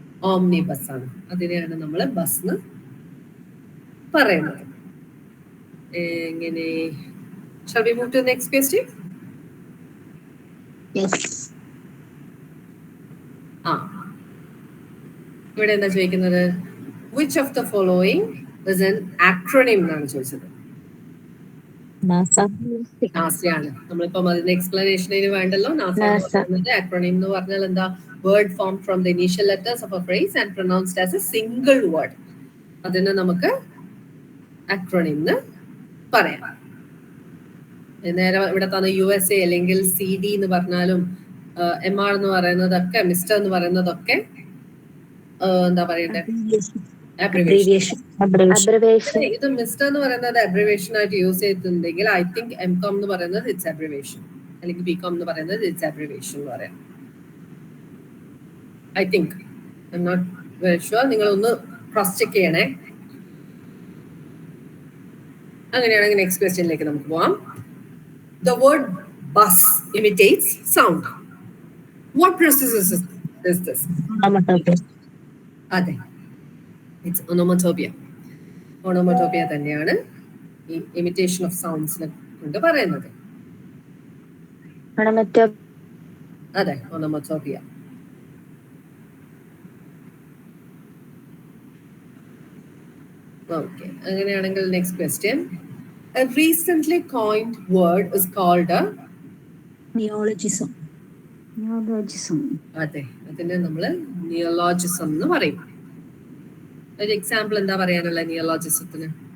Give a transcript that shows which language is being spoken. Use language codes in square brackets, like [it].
[ml] Omni bus ആണ്. അതിനെയാണ് നമ്മൾ ബസ് എന്ന് പറയുന്നത്. എങ്ങനെ? [en] Shall we move to the next question? Yes. [ml] ഇവിടെ എന്താ ചോദിക്കുന്നത്? [en] Which of the following is an acronym [ml] എന്നാണ് ചോദിച്ചത്. നാസയാണ്. നമ്മളിപ്പം അതിന്റെ എക്സ്പ്ലനേഷനിന് വേണ്ടല്ലോ. നാസ acronym എന്ന് പറഞ്ഞാൽ എന്താ? [en] Word form from the initial letters of a phrase and pronounced as a single word. [ml] അതിനെ നമുക്ക് acronym എന്ന് പറയാം. നേരെ ഇവിടെ തന്നെ USA അല്ലെങ്കിൽ CD എന്ന് പറഞ്ഞാലും MR എന്ന് പറയുന്നതൊക്കെ, മിസ്റ്റർ എന്ന് പറയുന്നതൊക്കെ എന്താ പറയണ്ടേ? അബ്രിവേഷൻ. ഇത് മിസ്റ്റർ എന്ന് പറയുന്നത് അബ്രിവേഷൻ ആയിട്ട് യൂസ് ചെയ്തിട്ടുണ്ടെങ്കിൽ [en] I think [ml] MCOM എന്ന് പറയുന്നത് ഇറ്റ്സ് അബ്രിവേഷൻ, അല്ലെങ്കിൽ BCOM എന്ന് പറയുന്നത് ഇറ്റ്സ് അബ്രിവേഷൻ എന്ന് പറയാം. [en] I think, I'm not very sure. [ml] നിങ്ങളൊന്ന് ക്രോസ് ചെക്ക് ചെയ്യണേ. അങ്ങനെയാണെങ്കിൽ നെക്സ്റ്റ് ക്വസ്റ്റ്യനിലേക്ക് നമുക്ക് പോവാം. [en] The word bus imitates sound. What process is this? [ml] അതെ, ഇറ്റ്സ് onomatopoeia. Onomatopoeia തന്നെയാണ് ഈ ഇമിറ്റേഷൻ ഓഫ് സൗണ്ട്സിനെ കൊണ്ട് പറയുന്നത്. അതെ, onomatopoeia. ഓക്കെ, അങ്ങനെയാണെങ്കിൽ next question. [en] A recently coined word is called a Neologism. [ml] അതെ, അതിനെ നമ്മൾ നിയോളജിസം എന്ന് പറയും. ഒരു എക്സാമ്പിൾ എന്താ പറയാനുള്ള നിയോളജിസത്തിന്?